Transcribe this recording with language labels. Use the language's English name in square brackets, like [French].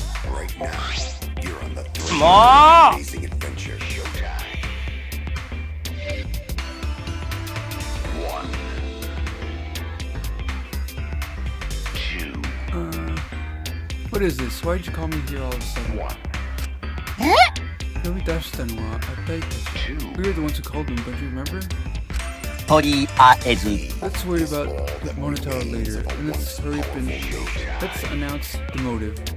[English] Right now, you're on the threshold of an amazing adventure. Showtime. 1, 2. What is this? Why'd you call me here all of a sudden? 1, [Japanese] 呼び出したのはあたいたち。 [English] We were the ones who called them, don't you remember? [Japanese] とりあえず [English] Let's worry about the Monotaro later, and let's hurry up and let's announce the motive.